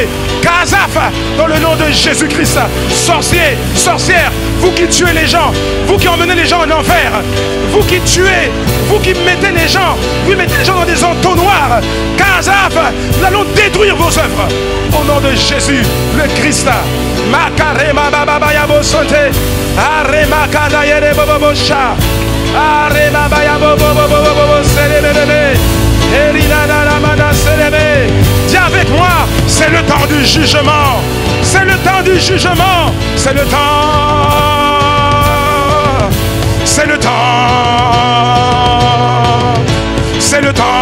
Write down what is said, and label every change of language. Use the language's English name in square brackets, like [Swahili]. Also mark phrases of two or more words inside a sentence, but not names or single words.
[French] Kazaf, dans le nom de Jésus-Christ. Sorciers, sorcières, vous qui tuez les gens, vous qui emmenez les gens en enfer, vous qui tuez, vous qui mettez les gens, dans des entonnoirs. Kazaf, nous allons détruire vos œuvres. Au nom de Jésus, le Christ. Makarema baba yabo sote. Arema kadayere bobo sha. Arema baya bobo selebele. Dis avec moi, c'est le temps du jugement. C'est le temps du jugement. C'est le temps. C'est le temps. C'est le temps.